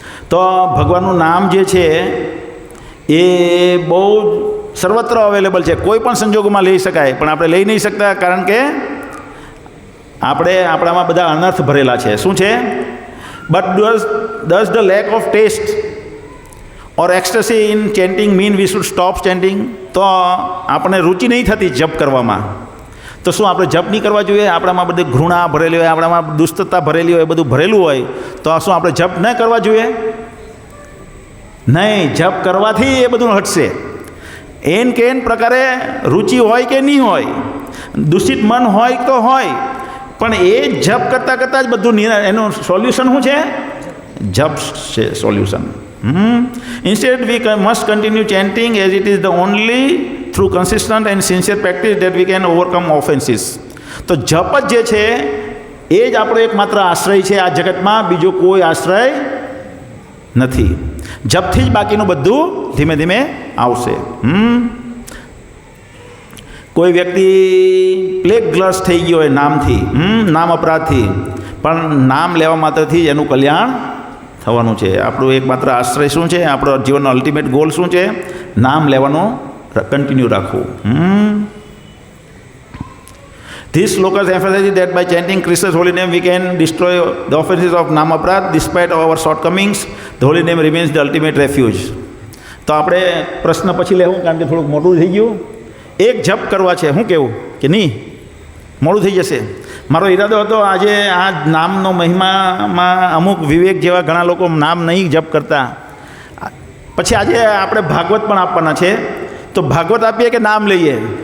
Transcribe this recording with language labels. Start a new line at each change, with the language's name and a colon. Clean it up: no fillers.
Gujarati: તો ભગવાનનું નામ જે છે એ બહુ સર્વત્ર અવેલેબલ છે, કોઈ પણ સંજોગોમાં લઈ શકાય, પણ આપણે લઈ નહીં શકતા કારણ કે આપણામાં બધા અનર્થ ભરેલા છે. શું છે?
English: But does the lack of taste or ecstasy in chanting mean we should stop chanting?
Gujarati: તો આપણને રુચિ નહીં થતી જપ કરવામાં, તો શું આપણે જપ નહીં કરવા જોઈએ? આપણામાં બધી ઘૃણા ભરેલી હોય, આપણામાં દુષ્ટતા ભરેલી હોય, બધું ભરેલું હોય, તો શું આપણે જપ ન કરવા જોઈએ? નહીં, જપ કરવાથી એ બધું હટશે. એન કે એન પ્રકારે રુચિ હોય કે નહીં હોય, દૂષિત મન હોય તો હોય, પણ એ જપ કરતાં કરતાં જ બધું એનું સોલ્યુશન શું છે? જપ છે solution.
English: Instead we must continue chanting as it is the only through consistent and sincere practice that we can overcome offenses.
Gujarati: તો જપ જ જે છે એ જ આપણો એકમાત્ર આશ્રય છે આ જગતમાં, બીજો કોઈ આશ્રય નથી. જપથી જ બાકીનું બધું ધીમે ધીમે આવશે. કોઈ વ્યક્તિ પ્લેગગ્રસ્ત થઈ ગયો હોય નામથી, નામ અપરાધથી, પણ નામ લેવા માત્રથી જ એનું કલ્યાણ થવાનું છે. આપણું એકમાત્ર આશ્રય શું છે? આપણો જીવનનો અલ્ટિમેટ ગોલ શું છે? નામ લેવાનું કન્ટિન્યુ રાખવું.
English: This slokas emphasizes that by chanting Krishna's holy name we can destroy the offenses of Nam Aparadh. Despite our shortcomings, the holy name remains the ultimate refuge.
Gujarati: તો આપણે પ્રશ્ન પછી લેવું, કારણ કે થોડુંક મોટું થઈ ગયું. એક જપ કરવા છે, શું કહેવું કે નહીં? મોડું થઈ જશે. મારો ઈરાદો હતો આજે આ નામનો મહિમામાં અમુક વિવેક જેવા ઘણા લોકો નામ નહીં જપ કરતા. પછી આજે આપણે ભાગવત પણ આપવાના છે, તો ભાગવત આપીએ કે નામ લઈએ?